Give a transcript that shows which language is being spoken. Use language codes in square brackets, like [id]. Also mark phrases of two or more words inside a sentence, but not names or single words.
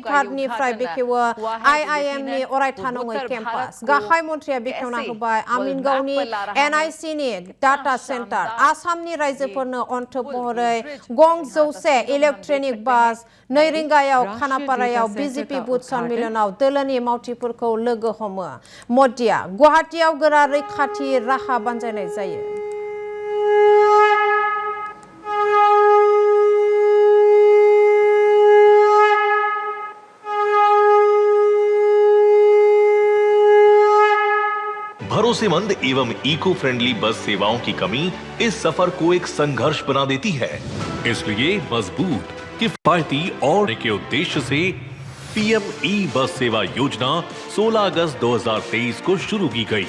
[brx] घाटनिफ्राय बेखेवो IIM नि अरायथा नङै केम्पास गाहाय मन्त्रिया बेखेवना होबाय आमिनगावनि NIC नि [en] data centre [brx] आसामनि रायजोफोरनो अनथोब महरै गं 100 [en] electronic bus [brx] 2 रिंगायाव खानापारायाव BJP बुथ सन्मिलनाव दोलोनि मावथिफोरखौ लोगो हमो मदिया गुवाहाटीयाव गोरा रैखाथि राहा बानजायनाय जायो [hi] भरोसेमंद एवं [en] eco friendly [hi] बस सेवाओं की कमी इस सफर को एक संघर्ष बना देती है इसलिए मजबूत किफायती और के उद्देश्य से PM ई बस सेवा योजना 16 अगस्त 2023 को शुरू की गई।